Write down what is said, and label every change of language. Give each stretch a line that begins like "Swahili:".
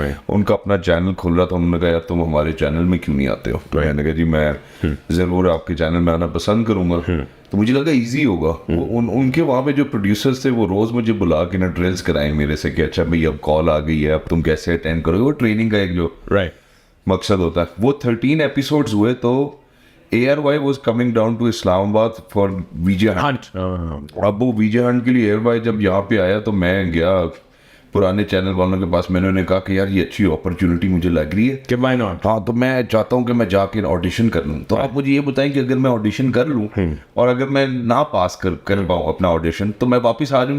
Hindi: उनका अपना चैनल खुल रहा था। उन्होंने कहा यार तुम हमारे चैनल में क्यों नहीं आते हो? मैंने कहा जी मैं ज़रूर आपके चैनल में आना पसंद करूँगा। तो मुझे लगा इजी होगा। उनके वहाँ पे जो प्रोड्यूसर्स थे वो रोज़ मुझे बुला के ना ड्रिल्स कराए मेरे से कि अच्छा भाई अब कॉल आ गई है, अब तुम कैसे अटेंड करोगे। वो ट्रेनिंग का एक जो मकसद होता है। वो 13 एपिसोड्स हुए तो
English: ARY was coming down to Islamabad for VJ Hunt।
Hindi: अब वो VJ Hunt के लिए ARY जब यहाँ पे आया तो मैं गया पुराने चैनल वालों के पास। मैंने उन्हें कहा कि यार ये अच्छी अपॉर्चुनिटी मुझे लग रही है कि
English: why not?
Hindi: हाँ, तो मैं चाहता हूँ कि मैं जाके ऑडिशन कर लूँ। तो आप मुझे ये बताएं कि अगर मैं ऑडिशन कर लूँ और अगर मैं ना पास कर पाऊँ अपना ऑडिशन तो मैं वापस आ जाऊँ।